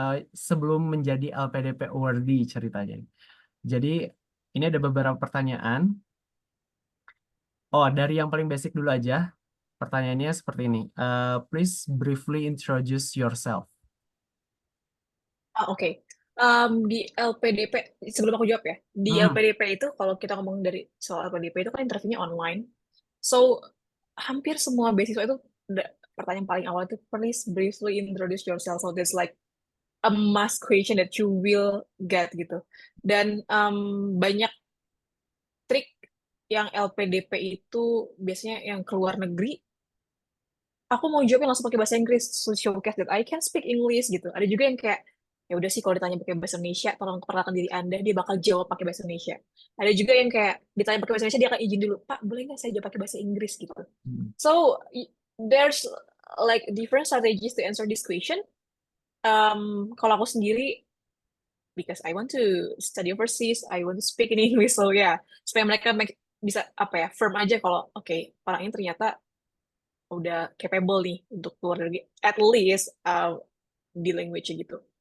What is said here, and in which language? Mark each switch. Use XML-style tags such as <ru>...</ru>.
<id>Sebelum menjadi LPDP awardee ceritanya. Jadi ini ada beberapa pertanyaan. Oh, dari yang paling basic dulu aja. Pertanyaannya seperti ini.</id> <en>Please briefly introduce yourself.</en> <id>Oke. Di LPDP, sebelum aku jawab ya, di Hmm. LPDP itu kalau kita ngomong dari soal LPDP itu kan interviewnya online. So, hampir semua beasiswa itu pertanyaan paling awal itu</id> <en>please briefly introduce yourself. So that's like a must question that you will get</en> <id>gitu. Dan banyak trik yang LPDP itu biasanya yang keluar negeri. Aku mau jawabnya langsung pakai bahasa Inggris,</id> <en>so showcase that I can speak English</en> <id>gitu. Ada juga yang kayak ya udah sih kalau ditanya pakai bahasa Indonesia, tolong perkenalkan diri Anda, dia bakal jawab pakai bahasa Indonesia. Ada juga yang kayak ditanya pakai bahasa Indonesia, dia akan izin dulu, Pak, boleh nggak saya jawab pakai bahasa Inggris gitu.</id> <en>So there's like different strategies to answer this question.</en> <id>Kalau aku sendiri,</id> <en>because I want to study overseas, I want to speak in English, so yeah,</en> <id>supaya mereka bisa apa ya firm aja kalau oke, orang ini ternyata udah capable nih untuk keluar dari</id> <en>at least</en> <id>di language gitu.</id>